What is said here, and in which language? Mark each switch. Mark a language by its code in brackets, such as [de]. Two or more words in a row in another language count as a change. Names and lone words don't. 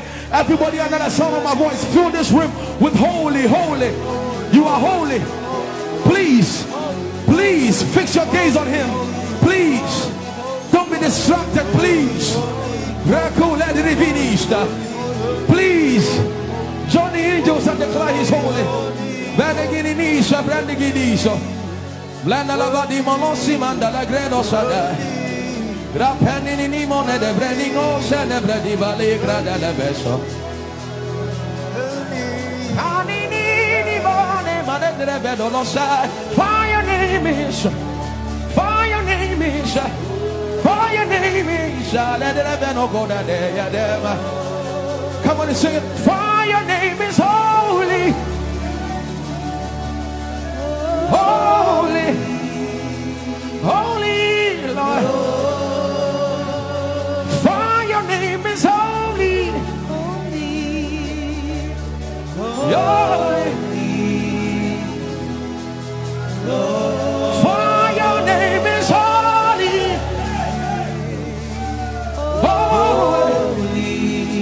[en] Everybody under the sound of my voice, fill this room with holy, holy. You are holy. Please, please fix your gaze on him. Please, don't be distracted, please. Please, join the angels and declare He's holy. Blanda lavadi monosi manda la gredo sada. Rapeni ni mone de breningo se ne bredi bali grada la beso. Ani ni mone mane de bedo lo sai. For your name is, for your name is, for your name is. Let the beno go da de ya dem. Come on and sing it. For your name is holy. Holy, holy Lord, for your name is holy, holy, for your name is holy, holy.